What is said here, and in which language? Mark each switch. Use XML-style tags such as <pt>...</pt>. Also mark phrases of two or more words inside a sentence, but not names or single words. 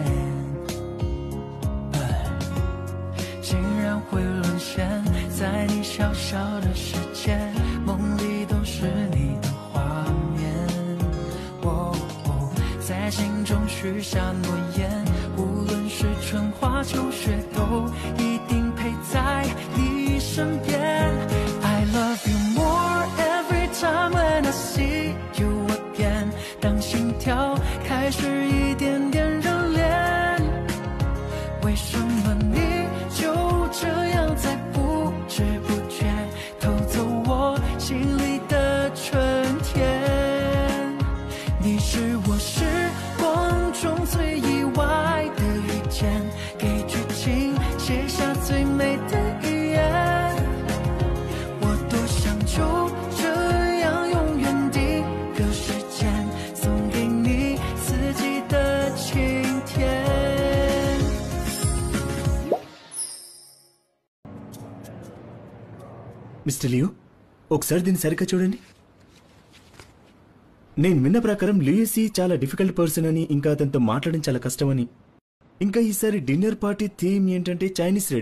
<zh>竟然会沦陷在你小小的世界，梦里都是你的画面，在心中许下诺言，无论是春花秋雪，都一定陪在你身边。</zh> <en>I love you more every time when I see you again，</en> <zh>当心跳开始一点点热恋，为什么你就这样在不知不觉偷走我心里的春天？你是我时光中最意外的遇见，给剧情写下最美的语言。我多想就这样永远定格时间，送给你四季的晴天。</zh> <te>మిస్టర్ లియో, ఒకసారి దీన్ని సరిగ్గా చూడండి. నేను విన్న ప్రకారం లియూసీ చాలా</te> <en>difficult person</en> <te>అని, ఇంకా అతనితో మాట్లాడడం చాలా కష్టమని, ఇంకా ఈసారి</te> <en>dinner party theme</en> <te>ఏంటంటే</te> <en>Chinese red.</en>